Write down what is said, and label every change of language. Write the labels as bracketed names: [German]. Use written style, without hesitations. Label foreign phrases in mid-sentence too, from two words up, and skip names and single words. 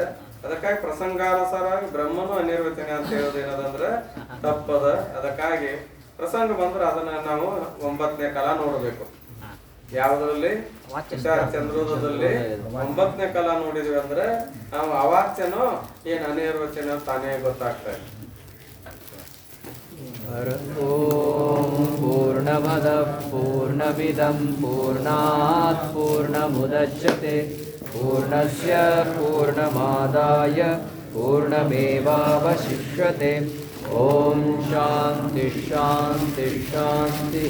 [Kannada] ಅದಕ್ಕಾಗಿ ಪ್ರಸಂಗಾನುಸಾರವಾಗಿ ಬ್ರಹ್ಮನು ಅನಿರ್ವಚನೆ ಅಂತ ಹೇಳೋದು ಏನದಂದ್ರೆ ತಪ್ಪದ. ಅದಕ್ಕಾಗಿ ಪ್ರಸಂಗ ಬಂದ್ರೆ ಅದನ್ನ ನಾವು 9ನೇ ಕಾಲ ನೋಡಬೇಕು. ಯಾವುದ್ರಲ್ಲಿ ಚಂದ್ರೋದದಲ್ಲಿ 9ನೇ ಕಾಲ ನೋಡಿದ್ವಿ ಅಂದ್ರೆ ನಾವು ಅವಾಚ್ಯನೋ ಏನ್ ಅನಿರ್ವಚನ ತಾನೇ ಗೊತ್ತಾಗ್ತಾ ಇದೆ. [Sanskrit] ಓಂ ಪೂರ್ಣಮದ ಪೂರ್ಣಮಿದಂ ಪೂರ್ಣಾತ್ ಪೂರ್ಣಮುದಚ್ಯತೆ ಪೂರ್ಣಸ್ಯ ಪೂರ್ಣಮಾದಾಯ ಪೂರ್ಣಮೇವಾವಶಿಷ್ಯತೆ. ಓಂ ಶಾಂತಿ ಶಾಂತಿ ಶಾಂತಿ.